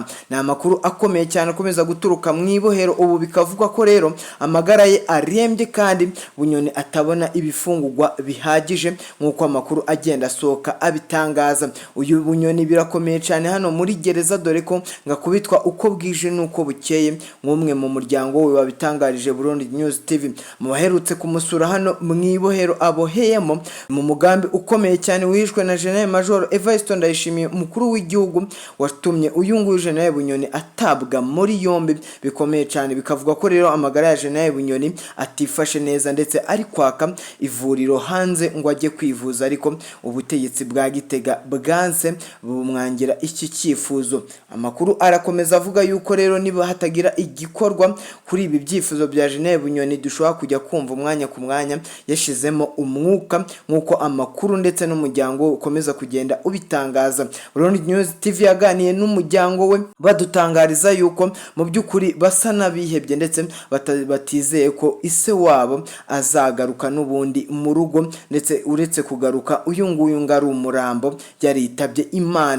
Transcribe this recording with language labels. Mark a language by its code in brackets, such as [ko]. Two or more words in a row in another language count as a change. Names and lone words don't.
[rn] Ni amakuru akomeye cyane akomeza guturuka mu ibohero. Ubu bikavugwa ko rero amagara ye arembye kandi Bunyoni atabona ibifungurwa bihagije nk'uko amakuru agenda asohoka abitangaza. Uyu Bunyoni birakomeye cyane hano muri gereza, dore ko ngakubitwa uko bwije nuko bukeye, nk'umwe mu muryango we wabitangarije Burundi News TV. Mu baherutse kumusura hano mu ibohero aboheyemo mu mugambi ukomeye cyane wishwe na General Major Evariste Ndayishimiye, umukuru w'igihugu watumye uyu nguyu General Bunyoni atabwa muri yombi bikomeye cyane. Bikavuga ko rero amagara ya General Bunyoni atifashe neza ndetse ari kwaka ivuriro hanze ngo ajye kwivuza kwivuza ariko ubutegetsi bwa Gitega bwanse bumwangira iki cyifuzo. Amakuru arakomeza avuga yuko rero niba hatagira igikorwa kuri ibi byifuzo bya General Bunyoni dushobora kujya kumva umwanya ku mwanya yashizemo umwuka nkuko amakuru ndetse n'umuryango ukomeza kugenda ubitangaza. Burundi News TV yaganiye n'umuryango we badutangariza yuko mu by'ukuri basa nabihebye ndetse batizeye ko ise wabo azagaruka n'ubundi mu rugo, ndetse uretse kugaruka uyu nguyu ngari umurambo yaritabye Imana.